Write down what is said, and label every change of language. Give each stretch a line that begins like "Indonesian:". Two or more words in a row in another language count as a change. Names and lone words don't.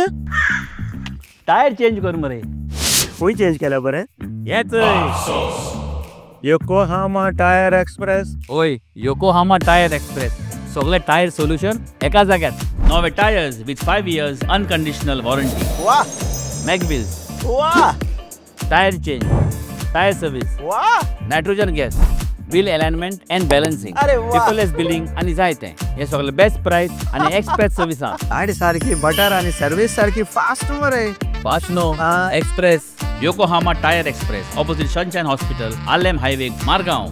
English: tyre change
Konkani: कर मरे. खंय चेंज केल्या बरें? हेच योकोहामा टायर एक्सप्रेस. ओय योकोहामा टायर एक्सप्रेस सगळे टायर सोल्यूशन एका जाग्यात.
English: नवे tyres with 5 years unconditional warranty.
Konkani: वाह मॅगविल्स वाह
English: tyre change tyre service
Konkani: वाह
English: nitrogen gas bill alignment and balancing
Konkani: अरे वाह.
English: paperless billing
Konkani: आनी जायते हे सगळे
English: best price
Konkani: आनी एक्सप्रेस सर्विसा. गाडी सारखी बटर आणि सर्विस सारखी फास्ट मरे.
English: fast no express Yokohama Tyre Express opposite Sunshine Hospital Alem highway Margao.